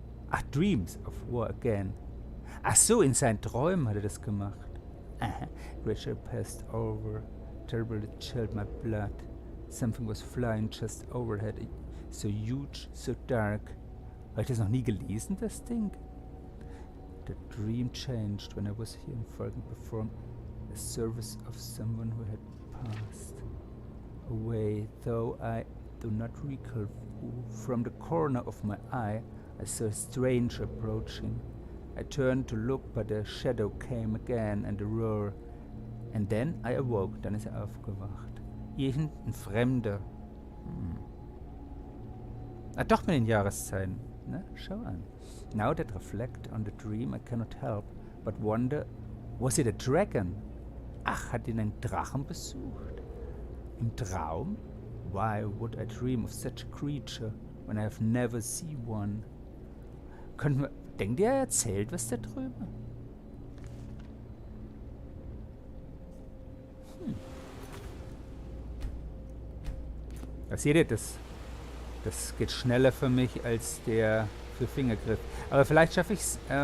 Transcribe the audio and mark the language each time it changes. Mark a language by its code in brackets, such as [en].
[de] Ach, Dreams of War Again. Ach so, in seinen Träumen hat er das gemacht. [en] creature passed over. Terrible, it chilled my blood. Something was flying just overhead. So huge, so dark. [de] Habe ich das noch nie gelesen, das Ding? [en] The dream changed when I was here and Falcon performed a service of someone who had passed away, though I do not recall who. From the corner of my eye, I saw a stranger approaching. I turned to look, but the shadow came again and a roar. And then I awoke. [de] Dann ist er aufgewacht. Irgendein Fremder. Ah, doch mit den Jahreszeiten. Na, schau an. [en] Now that I reflect on the dream, I cannot help but wonder, was it a dragon? [de] Ach, hat ihn ein Drachen besucht? Im Traum? [en] Why would I dream of such a creature when I have never seen one? [de] Denkt ihr, er erzählt was da drüben? Seht ihr, das geht schneller für mich als der für Fingergriff. Aber vielleicht schaffe ich es.